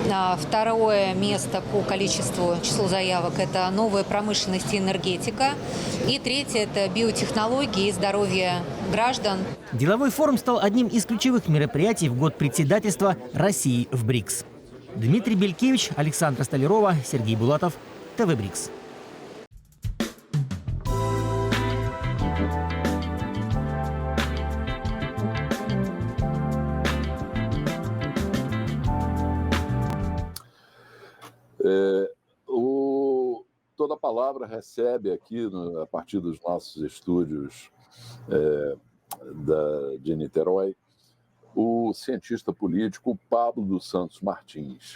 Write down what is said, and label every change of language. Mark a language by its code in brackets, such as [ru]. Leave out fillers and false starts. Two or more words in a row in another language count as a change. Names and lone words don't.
[ru] Второе место по числу заявок – это новая промышленность и энергетика. И третье – это биотехнологии и здоровье граждан. Деловой форум стал одним из ключевых мероприятий в год председательства России в БРИКС. Дмитрий Белькевич, Александра Столярова, Сергей Булатов, ТВ БРИКС. [pt] Toda a palavra recebe aqui, a partir dos nossos estúdios de Niterói, o cientista político Pablo dos Santos Martins.